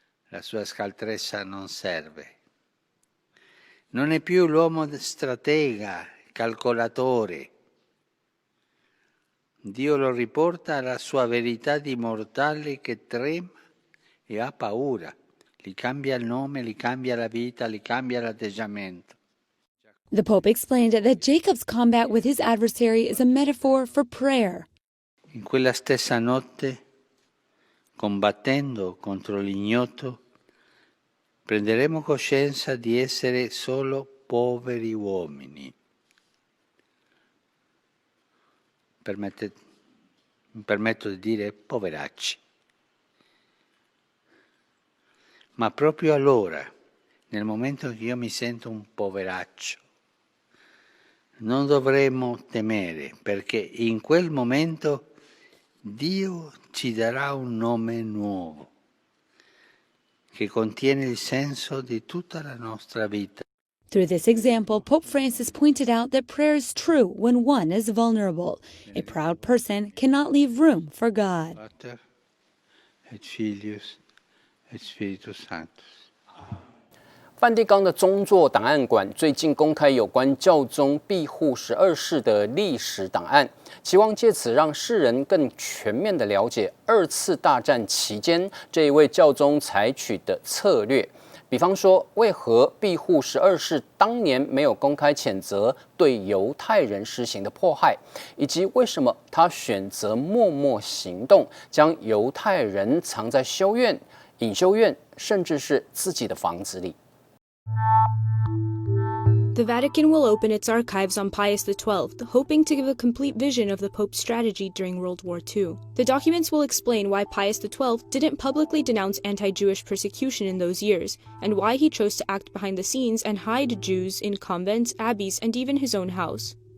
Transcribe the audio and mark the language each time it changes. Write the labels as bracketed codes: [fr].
[it] La sua scaltrezza non serve. Non è più l'uomo stratega, calcolatore. Dio lo riporta alla sua verità di mortale che trema e ha paura. Gli cambia il nome, gli cambia la vita, gli cambia l'atteggiamento. [en] The Pope explained that Jacob's combat with his adversary is a metaphor for prayer. [it] In quella stessa notte, combattendo contro l'ignoto, prenderemo coscienza di essere solo poveri uomini. Mi permetto di dire poveracci. Ma proprio allora, nel momento in cui io mi sento un poveraccio, non dovremmo temere, perché in quel momento Dio ci darà un nome nuovo, che contiene il senso di tutta la nostra vita. [en] Through this example, Pope Francis pointed out that prayer is true when one is vulnerable. A proud person cannot leave room for God. [la] Pater et Filius et Spiritus Sanctus. [zh] 梵蒂冈的宗座档案馆最近公开有关教宗庇护12世的历史档案，期望借此让世人更全面地了解2次大战期间这一位教宗采取的策略。比方说，为何庇护12世当年没有公开谴责对犹太人施行的迫害，以及为什么他选择默默行动，将犹太人藏在修院、隐修院，甚至是自己的房子里。 [en] The Vatican will open its archives on Pius XII, hoping to give a complete vision of the Pope's strategy during World War II. The documents will explain why Pius XII didn't publicly denounce anti-Jewish persecution in those years, and why he chose to act behind the scenes and hide Jews in convents, abbeys, and even his own house.